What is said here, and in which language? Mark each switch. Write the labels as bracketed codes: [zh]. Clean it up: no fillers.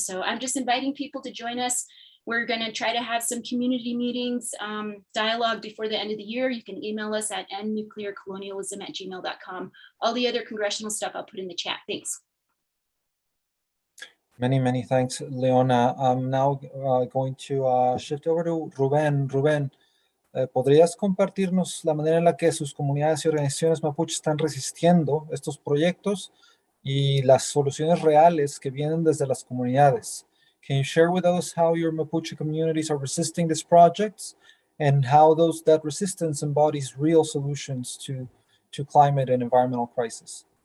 [en] So I'm just inviting people to join us. We're going to try to have some community meetings, dialogue before the end of the year. You can email us at endnuclearcolonialism@gmail.com. All the other congressional stuff I'll put in the chat. Thanks. Many thanks, Leona. I'm now going to shift over to Rubén. [es] Rubén, ¿podrías compartirnos la manera en la que sus comunidades y organizaciones mapuche están resistiendo estos proyectos y las soluciones reales que vienen desde las comunidades? [en] Can you share with us how your Mapuche communities are resisting these projects and how that resistance embodies real solutions to climate and environmental crisis?